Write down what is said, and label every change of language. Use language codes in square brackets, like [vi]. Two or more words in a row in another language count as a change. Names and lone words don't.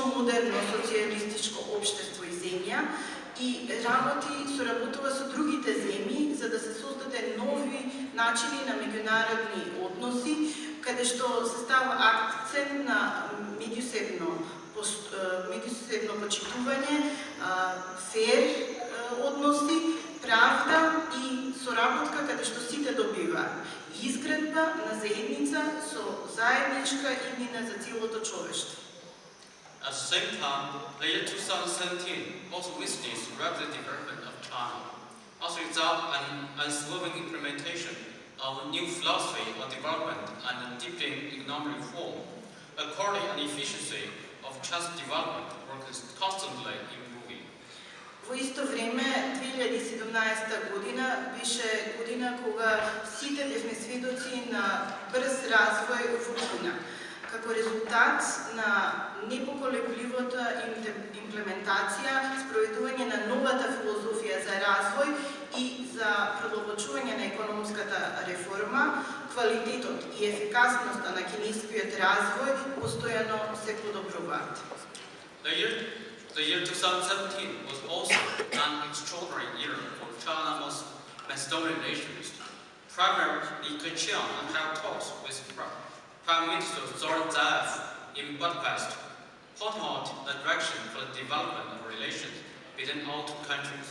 [mk] модерно социјалистичко општество и земја, и соработува со другите земји за да се создаде нови начини на меѓународни односи, каде што се става акцент на меѓусебно почитување, фер односи, правда и соработка каде што сите добиваат. Изградба на заедница со заедничка иднина за целото човештво. [en] At the same time, the year 2017 also witnessed rapid development of China. As a result of an unswerving implementation of a new philosophy of development and deepening economic reform, the quality and efficiency of China's development were constantly improving. [mk] Во исто време, 2017 година беше година кога сите бевме сведоци на брз развој во Кина. Како резултат на непоколебливата имплементација, спроведување на новата филозофија за развој и за продолбочување на економската реформа, квалитетот и ефикасноста на кинескиот развој постојано се подобруваат. [en] The year 2017 was also an extraordinary year for China's Macedonian nations. Premier Li Keqiang held talks with Prime Minister Zoran Zaev in Budapest, pointing out the direction for the development of relations between our two countries.